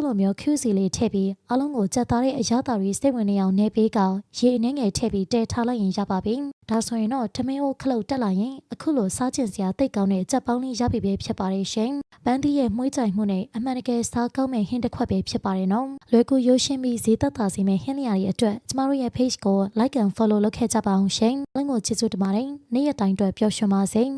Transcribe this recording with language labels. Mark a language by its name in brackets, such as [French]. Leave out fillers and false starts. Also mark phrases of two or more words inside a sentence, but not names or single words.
[Burmese] လိုမျိုး QC လေးထည့်ပြီးအလုံးကိုကြက်သားတဲ့အရသာတွေစိတ်ဝင်နေအောင်နေပေးကရေအနှဲငယ်ထည့်ပြီးတဲထားလိုက်ရင်ရပါပြီဒါဆိုရင်တော့ထမင်းအိုးခလုတ်တက်လာရင်အခုလိုစားကျင်စရာတိတ်ကောင်းတဲ့ကြက်ပေါင်းလေးရပြီပဲဖြစ်ပါတယ်ရှင်ပန်းသီးရဲ့မှုှကြိုင်မှုနဲ့အမှန်တကယ်စားကောင်းမဲ့ဟင်းတစ်ခွက်ပဲဖြစ်ပါတယ်နော်လွယ်ကူရိုးရှင်းပြီးဈေးသက်သာစေမယ့်ဟင်းလျာတွေအတွက်ကျမတို့ရဲ့ page ကို [English] like and follow [Burmese] လုပ်ခဲ့ကြပါအောင်ရှင်လင်းကိုချစ်စွတ်တပါတယ်နေ့ရက်တိုင်းအတွက်ပျော်ရွှင်ပါစေ